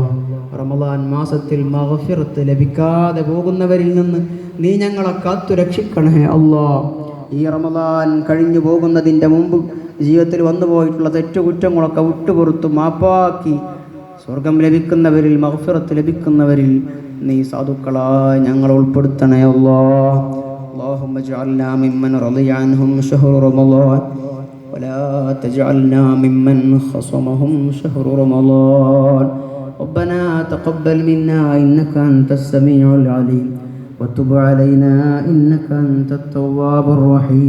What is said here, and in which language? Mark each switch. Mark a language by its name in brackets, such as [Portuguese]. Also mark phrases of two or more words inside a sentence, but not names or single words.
[Malayalam] റമദാൻ മാസത്തിൽ മഗ്ഫിറത്ത് ലഭിക്കാതെ പോകുന്നവരിൽ നിന്ന് നീ ഞങ്ങളെ കാത്തു രക്ഷിക്കണേ അല്ലാഹ്. ഈ റമദാൻ കഴിഞ്ഞു പോകുന്നതിൻ്റെ മുമ്പ് ജീവിതത്തിൽ വന്നുപോയിട്ടുള്ള തെറ്റുകുറ്റങ്ങളൊക്കെ വിട്ടുപുറത്തു മാപ്പാക്കി സ്വർഗം ലഭിക്കുന്നവരിൽ, മഗ്ഫിറത്ത് ലഭിക്കുന്നവരിൽ നീ സാധുക്കളായി ഞങ്ങളെ ഉൾപ്പെടുത്തണേ അല്ലാഹ്. [Arabic] اللهم اجعلنا ممن رضي عنهم شهر رمضان ولا تجعلنا ممن خصمهم شهر رمضان. ربنا تقبل منا إنك أنت السميع العليم وتب علينا إنك أنت التواب الرحيم.